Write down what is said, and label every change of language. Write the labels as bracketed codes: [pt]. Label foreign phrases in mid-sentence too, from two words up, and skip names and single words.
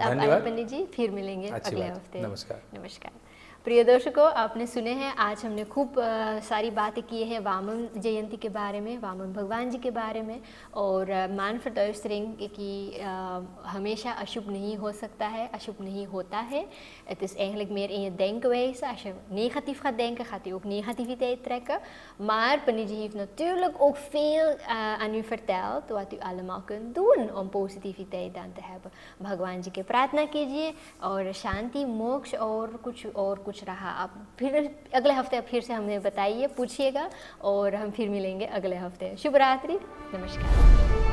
[hi] आप आए पंडित जी, फिर मिलेंगे अगले हफ्ते। नमस्कार। नमस्कार। प्रिय दर्शकों, आपने सुने हैं, आज हमने खूब सारी बातें की हैं वामन जयंती के बारे में, वामन भगवान जी के बारे में, और मान verduistering कि हमेशा अशुभ नहीं हो सकता है, अशुभ नहीं होता है. [nl] Het is eigenlijk meer in je denkwijze. Als je negatief gaat denken, gaat u ook negativiteit trekken. Maar Paniji heeft natuurlijk ook veel aan u verteld wat u allemaal kunt doen om positiviteit aan te hebben. [hi] भगवान जी के प्रार्थना कीजिए और शांति, मोक्ष और कुछ रहा आप फिर अगले हफ्ते फिर से हमें बताइए, पूछिएगा और हम फिर मिलेंगे अगले हफ्ते. शुभ रात्रि, नमस्कार.